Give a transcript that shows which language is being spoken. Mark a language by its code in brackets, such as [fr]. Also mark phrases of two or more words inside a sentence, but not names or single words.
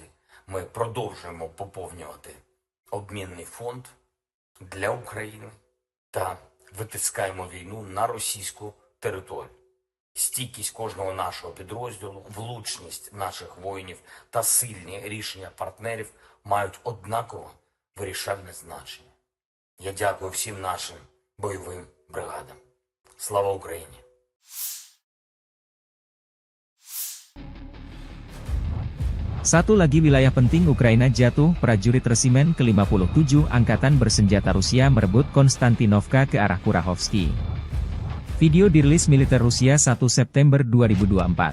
[uk] Ми продовжуємо поповнювати обмінний фонд для України та витискаємо війну на російську територію. Стійкість кожного нашого підрозділу, влучність наших воїнів та сильні рішення партнерів мають однаково вирішальне значення. Я дякую всім нашим бойовим бригадам. Слава Україні! [id] Satu lagi wilayah penting Ukraina jatuh, prajurit resimen ke-57 Angkatan Bersenjata Rusia merebut Konstantinovka ke arah Kurahovsky. Video dirilis militer Rusia 1 September 2024.